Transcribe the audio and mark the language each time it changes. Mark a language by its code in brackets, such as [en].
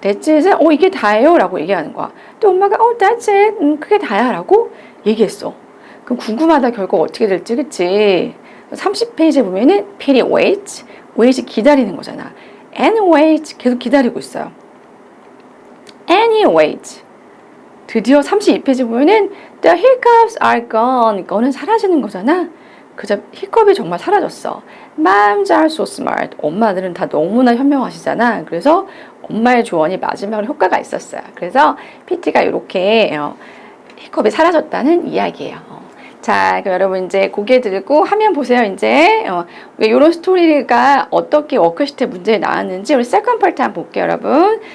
[en] That's it [ko] 은 이게 다예요? 라고 얘기하는 거야. 또 엄마가 [en] that's it. [ko] 그게 다야 라고 얘기했어. 그럼 궁금하다 결국 어떻게 될지 그치? 30페이지에 보면은 [en] Petey waits. [ko] wait 기다리는 거잖아. [en] And wait [ko] 계속 기다리고 있어요. [en] And he waits. [ko] 드디어 32페이지 보면은 [en] The hiccups are gone. [ko] 이거는 사라지는 거잖아. 그저 히컵이 정말 사라졌어. [en] Moms are so smart. [ko] 엄마들은 다 너무나 현명하시잖아. 그래서 엄마의 조언이 마지막으로 효과가 있었어요. 그래서 PT가 이렇게 히컵이 사라졌다는 이야기예요. 자, 그럼 여러분 이제 고개 들고 화면 보세요. 이제 이런 스토리가 어떻게 워크시트 문제에 나왔는지 우리 세컨드 파트 한번 볼게요, 여러분.